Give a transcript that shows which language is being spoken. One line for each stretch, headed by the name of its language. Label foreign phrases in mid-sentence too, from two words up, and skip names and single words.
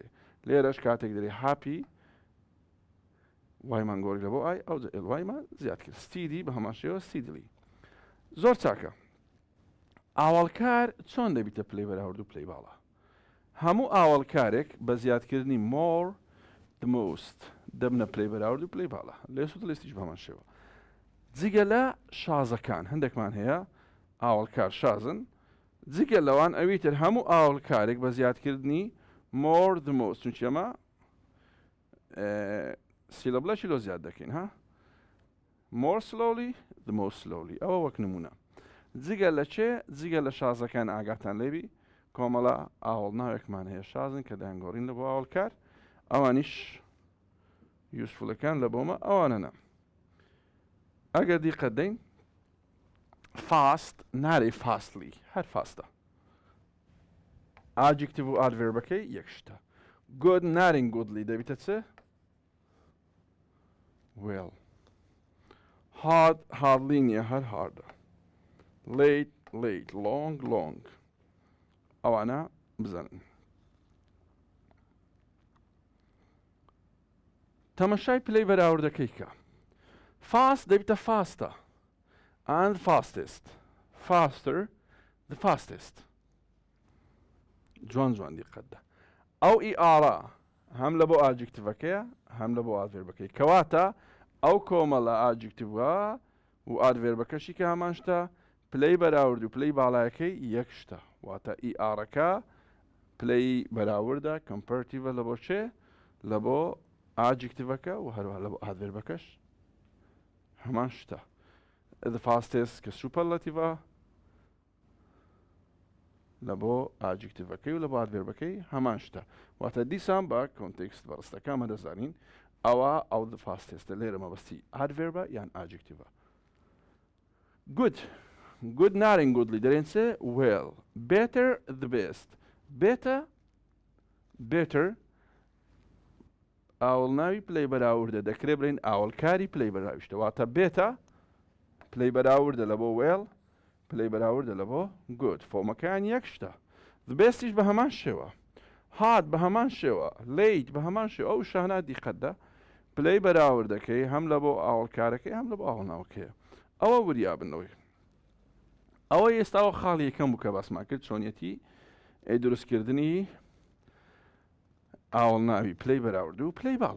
Central Kurdish: لێرەش کاتێک دەری happy وایمان گۆڕی لە بۆ ئای ئەوجە ڵیمان زیاد کرد. steady بە هەمان شێوە steadily. زۆر چاکە. ئاوەڵکار چۆن دەبیتە پلەی بەراورد و پلەی باڵا؟ هەموو ئاوەڵکارێک بە زیادکردنی
English: more the most
Central Kurdish: دەبنە پلەی بەراورد و پلەی باڵا. لێرەش و لێستیش بە هەمان شێوە. جگە لە شازەکان هەندێکمان هەیە ئاوەڵکار شازن جگە لەوان ئەویتر هەموو ئاوەڵکارێک بە زیادکردنی
English: more the most
Central Kurdish: چونکە ئەمە سیلەبڵەشی لۆ زیاد دەکەین ها
English: more slowly the most slowly
Central Kurdish: ئەوە وەک نمونە. جگە لە چێ جگە لە شازەکان ئاگاتان لێبی کۆمەڵە ئاوەڵناوێکمان هەیە شازن کە دەیانگۆڕین لە بۆ ئاوەڵکار ئەوانیش یوسفولەکان لە بۆمە ئەوانەنە. ئەگەر دیقەت دەین fast نارێ fastly هەر فاستە adjective و adverbەکەی یەک شتە. good نارین goodly دەبیتە چێ
English: well hard hardly
Central Kurdish: نییە هەر hardە
English: late long
Central Kurdish: ئەوانە بزانن. تەمەشای پلەی بەراوردەکەی کە fast دەبیتە fastە
English: and fastest faster the fastest
Central Kurdish: جوان دیقەتدا ئەو ئیئارە هەم لە بۆ ئادجکتیڤەکەیە هەم لە بۆ ئادڤێربەکەی کەواتە ئەو کۆمەڵە ئادجکتیڤە و ئادڤێربەکەشی کە هەمان شتە پلەی بەراورد و پلەی باڵایەکەی یەک شتە واتە ئیئارەکە پلەی بەراوردە کۆمپەرتیڤە لە بۆ چێ لە بۆ ئادجکتیڤەکە و هەروەها لە بۆ ئادڤێربەکەش هەمان شتە.
English: the fastest
Central Kurdish: کە سوپەرلەتیڤە لە بۆ ئادجکتیڤەکەی و لە بۆ ئادڤێربەکەی هەمان شتە واتە دیسان بە کۆنتێکست بەڕستەکە ئەمە دەزانین ئەو
English: the fastest
Central Kurdish: لێرە مەبەستی adverb یان adjective.
English: Good. Good
Central Kurdish: نارین goodly دەرێن چێ well.
English: Better the best. Better
Central Kurdish: ئاوڵ ناوی پلەی بەراوردە دەکرێ بڵێن ئاوڵکاری پلەی بەراوشتە واتە بێتە پلەی بەراوردە لە بۆ well پلەی بەراوردە لە بۆ good. فۆمەکان یەک شتە.
English: The best
Central Kurdish: یش بە هەمان شێوە. هات بە هەمان شێوە. late بە هەمان شێوە. ئەو شانە دیقەتدا پلەی بەراوردەکەی هەم لە بۆ ئاوڵکارەکەی هەم لە بۆ ئاوڵناوەکەیە. ئەوە وریابنەوەی. ئەوە ئێستاوە خاڵی یەکەم بوو کە باسمان کرد چۆنیەتی دروستکردنی ئاوڵناوی پلەی بەراورد و پلەی باڵا.